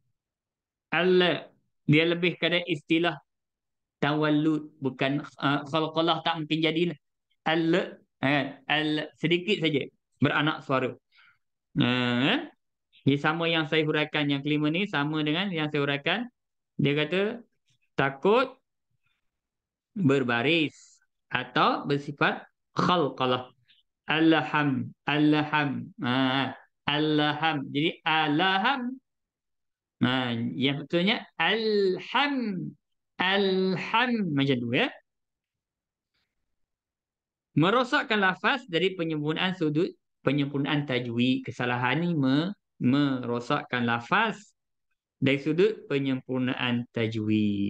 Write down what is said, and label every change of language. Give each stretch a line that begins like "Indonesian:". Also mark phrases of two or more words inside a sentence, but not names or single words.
Malay: Dia lebih kepada istilah tawallud, bukan qalqalah, tak mungkin jadi sedikit saja beranak suara. Jadi sama yang saya huraikan, yang kelima ni sama dengan yang saya huraikan. Dia kata takut berbaris atau bersifat khalqalah. Alham, alham. Alham. Jadi alham. Yang betulnya alham. Alham macam tu ya. Merosakkan lafaz dari penyempurnaan sudut penyempurnaan tajwid. Kesalahan ni merosakkan lafaz dari sudut penyempurnaan tajwid.